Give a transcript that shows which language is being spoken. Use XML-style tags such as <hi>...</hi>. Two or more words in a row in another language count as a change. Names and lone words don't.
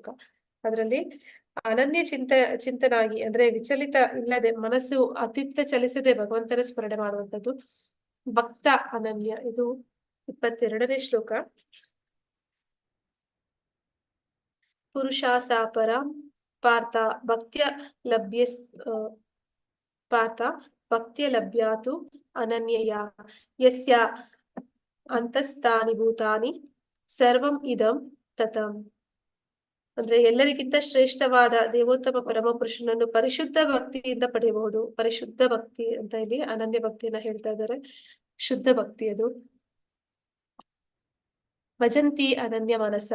<kn>ಅದರಲ್ಲಿ ಅನನ್ಯ ಚಿಂತನಾಗಿ ಅಂದ್ರೆ ವಿಚಲಿತ ಇಲ್ಲದೆ, ಮನಸ್ಸು ಅತಿತ್ತ ಚಲಿಸದೆ ಭಗವಂತನ ಸ್ಮರಣೆ ಮಾಡುವಂಥದ್ದು ಭಕ್ತ ಅನನ್ಯ. ಇದು 22ನೇ ಶ್ಲೋಕ.</kn> <sa>ಪುರುಷಾಸಾಪರ ಪಾರ್ಥ ಭಕ್ತ್ಯ ಲಭ್ಯ ಪಾರ್ಥ ಭಕ್ತ್ಯ ಲಭ್ಯಾತು ಅನನ್ಯಯ ಯಸ್ಯ ಅಂತಸ್ಥಾನಿ ಭೂತಾನಿ ಸರ್ವಂ ಇದಂ ತತಂ.</sa> <kn>ಅಂದ್ರೆ ಎಲ್ಲರಿಗಿಂತ ಶ್ರೇಷ್ಠವಾದ ದೇವೋತ್ತಮ ಪರಮ ಪುರುಷನನ್ನು ಪರಿಶುದ್ಧ ಭಕ್ತಿಯಿಂದ ಪಡೆಯಬಹುದು. ಪರಿಶುದ್ಧ ಭಕ್ತಿ ಅಂತ ಇಲ್ಲಿ ಅನನ್ಯ ಭಕ್ತಿಯನ್ನ ಹೇಳ್ತಾ ಇದ್ದಾರೆ. ಶುದ್ಧ ಭಕ್ತಿ ಅದು.</kn> <sa>ಭಜಂತಿ ಅನನ್ಯ ಮನಸ.</sa>